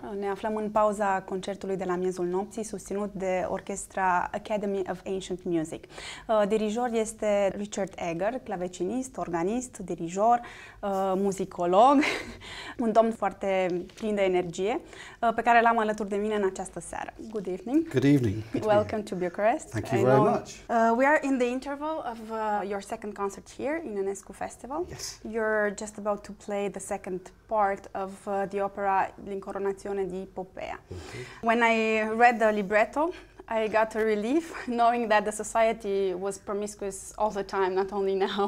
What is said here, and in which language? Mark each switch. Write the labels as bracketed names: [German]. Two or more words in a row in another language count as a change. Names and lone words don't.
[Romanian] Ne aflăm în pauza concertului de la miezul nopții, susținut de orchestra Academy of Ancient Music. Dirijor este Richard Egarr, clavecinist, organist, dirijor, muzicolog, un domn foarte plin de energie, pe care l-am alături de mine în această seară. [English] Good evening. Good evening. Welcome to Bucharest. Thank you very much. We are in the interval of your second concert here in Enescu Festival. Yes. You're just about to play the second part of the opera L'Incoronazione di Poppea. When I read the libretto, I got a relief knowing that the society was promiscuous all the time, not only now.